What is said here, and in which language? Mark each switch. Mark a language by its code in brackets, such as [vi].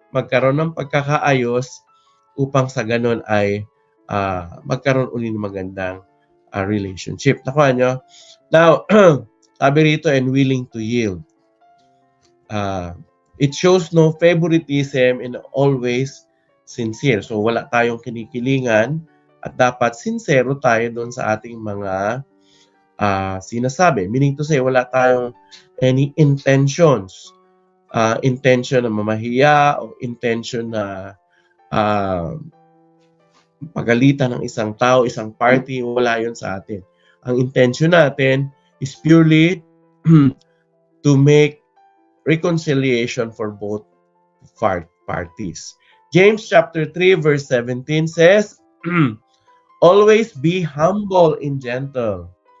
[tl] magkaroon ng pagkakaayos upang sa ganon ay magkaroon uli ng magandang relationship. Nakuha nyo? [en] Now, [tl] sabi rito, [en] and willing to yield. It shows no favoritism and always sincere. [tl] So, wala tayong kinikilingan at dapat sincero tayo doon sa ating mga sinasabi. [en] Meaning to say, [tl] wala tayong [en] any intentions. [tl] Intention na mamahiya o intention na pagalitan ng isang tao, isang party, wala yun sa atin. Ang intention natin [en] is purely to make reconciliation for both parties. James chapter 3 verse 17 says, always be humble and gentle.